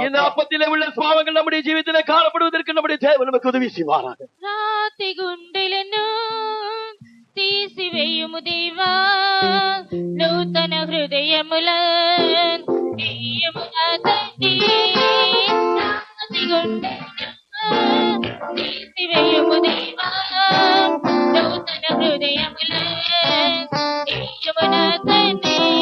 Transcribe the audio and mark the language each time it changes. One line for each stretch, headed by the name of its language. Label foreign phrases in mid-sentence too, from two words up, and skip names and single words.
Tamil: இந்த அப்பத்திலே உள்ள சுவாபங்கள் நம்முடைய ஜீவித்திலே காணப்படுவதற்கு நம்முடைய தேவன் நமக்கு உதவி செய்வாராக.
Telugu: రాతి గుండెలను తీసివేయుము దేవా, నూతన హృదయముల తీయము నా తండ్రి. రాతి గుండెలను తీసివేయుము దేవా, నూతన హృదయముల తీయము నా తండ్రి.